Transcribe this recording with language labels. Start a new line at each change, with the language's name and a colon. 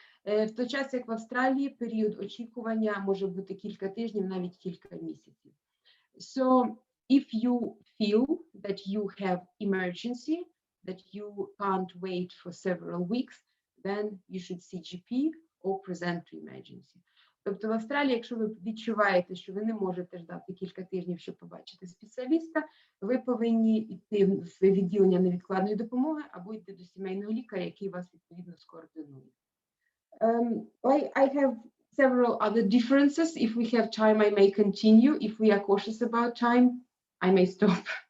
Ukrainian: В той час, як в Австралії, період очікування може бути кілька тижнів, навіть кілька місяців.
English: So, if you feel that you have emergency, that you can't wait for several weeks, then you should see GP or present to emergency.
Ukrainian: Тобто в Австралії, якщо ви відчуваєте, що ви не можете ждати кілька тижнів, щоб побачити спеціаліста, ви повинні йти в відділення невідкладної допомоги або йти до сімейного лікаря, який вас відповідно скоординує.
English: I have several other differences. If we have time, I may continue. If we are cautious about time, I may stop.